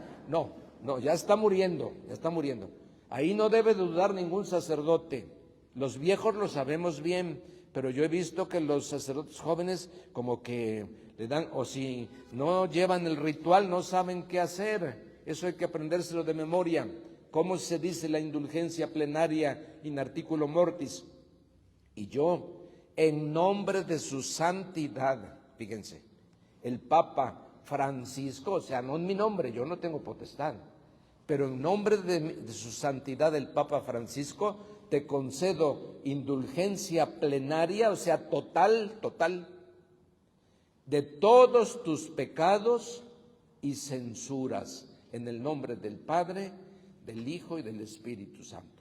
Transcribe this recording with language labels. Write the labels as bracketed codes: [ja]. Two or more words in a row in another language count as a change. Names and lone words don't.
[es] No, ya está muriendo, ya está muriendo. Ahí no debe dudar ningún sacerdote. Los viejos lo sabemos bien, pero yo he visto que los sacerdotes jóvenes como que le dan, o si no llevan el ritual no saben qué hacer. Eso hay que aprendérselo de memoria. ¿Cómo se dice la indulgencia plenaria [la] in articulo mortis? [es] Y yo, en nombre de su santidad, fíjense, el Papa Francisco, o sea, no en mi nombre, yo no tengo potestad, pero en nombre de su santidad el Papa Francisco, te concedo indulgencia plenaria, o sea, total, de todos tus pecados y censuras, en el nombre del Padre, del Hijo y del Espíritu Santo.